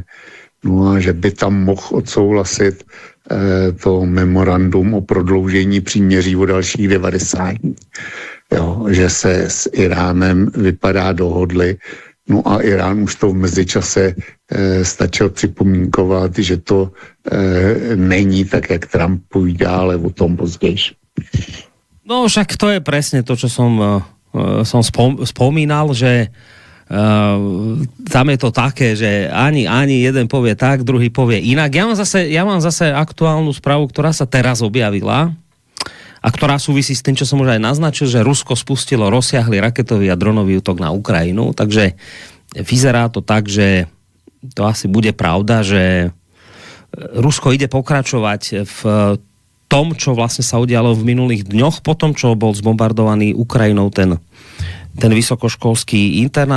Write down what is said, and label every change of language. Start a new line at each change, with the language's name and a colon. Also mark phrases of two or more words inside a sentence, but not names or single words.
Czech: No a že by tam mohl odsouhlasit to memorandum o prodloužení příměří o dalších 90 dní. Jo, že se s Iránem vypadá dohodli. No a Irán už to v mezičase stačil připomínkovat, že to není tak, jak Trump povídá, ale o tom později.
Slovak: No však to je presne to, čo som spomínal, že tam je to také, že ani jeden povie tak, druhý povie inak. Ja mám zase aktuálnu správu, ktorá sa teraz objavila a ktorá súvisí s tým, čo som už aj naznačil, že Rusko spustilo rozsiahly raketový a dronový útok na Ukrajinu, takže vyzerá to tak, že to asi bude pravda, že Rusko ide pokračovať v tom, čo vlastne sa udialo v minulých dňoch, po tom, čo bol zbombardovaný Ukrajinou ten vysokoškolský internát.